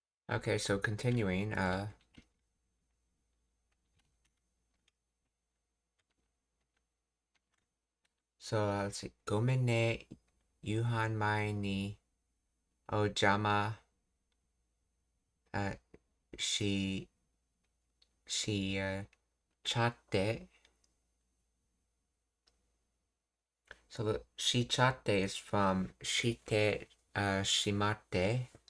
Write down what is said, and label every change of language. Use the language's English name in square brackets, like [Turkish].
[English] Okay, so continuing, let's see. [Japanese] ごめんね、夕飯前にお邪魔しちゃって。 [English] So the shichate is from shite shimate.